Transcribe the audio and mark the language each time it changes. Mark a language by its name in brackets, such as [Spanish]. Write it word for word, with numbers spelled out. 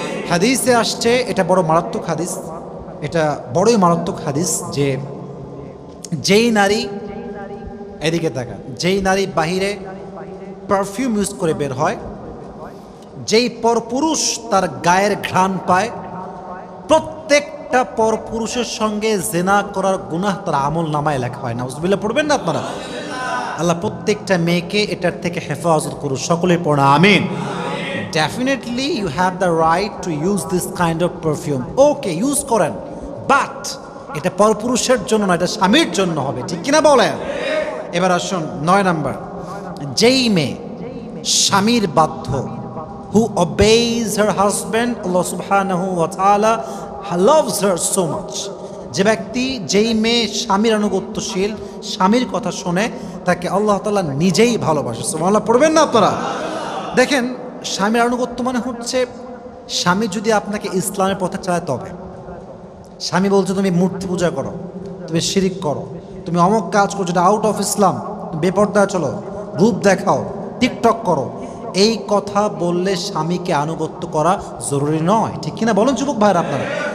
[Bangla] হাদিসে আসছে, এটা বড় মারাত্মক হাদিস, এটা বড়ই মারাত্মক হাদিস, যে যেই নারী, এদিকে তাকা, যেই নারী বাহিরে পারফিউম ইউজ করে বের হয়, যেই পরপুরুষ তার গায়ের ঘ্রাণ পায়, প্রত্যেকটা পরপুরুষের সঙ্গে জেনা করার গুনাহ তার আমল নামায় লেখা হয় না। নাউজুবিল্লাহ পড়বেন না আপনারা? আল্লাহ প্রত্যেকটা মেয়েকে এটার থেকে হেফাজত করুন, সকলেই পড়া আমিন। [English] definitely you have the right to use this kind of perfume, okay, use করেন, but [Bangla] এটা পরপুরুষের জন্য না, এটা স্বামীর জন্য হবে, ঠিক কিনা বলেন? এবার আসুন নয় নাম্বার, যেই মেয়ে স্বামীর বাধ্য, [English] who obeys her husband, Allah subhanahu wa ta'ala loves her so much. [Bangla] যে ব্যক্তি, যেই মেয়ে স্বামীর অনুগত্যশীল, স্বামীর কথা শুনে, তাকে আল্লাহ তাআলা নিজেই ভালোবাসে। সুবহানাল্লাহ পড়বেন না আপনারা? দেখেন, স্বামীর অনুগত্য মানে হচ্ছে স্বামী যদি আপনাকে ইসলামের পথে চালায়, তবে স্বামী বলছে তুমি মূর্তি পূজা করো, তুমি শিরিক করো, তুমি অমুক কাজ করো যেটা আউট অফ ইসলাম, বেপর্দা চলো, রূপ দেখাও, টিকটক করো, এই কথা বললে স্বামীকে আনুগত্য করা জরুরি নয়, ঠিক কিনা বলুন যুবক ভাইয়ের আপনারা?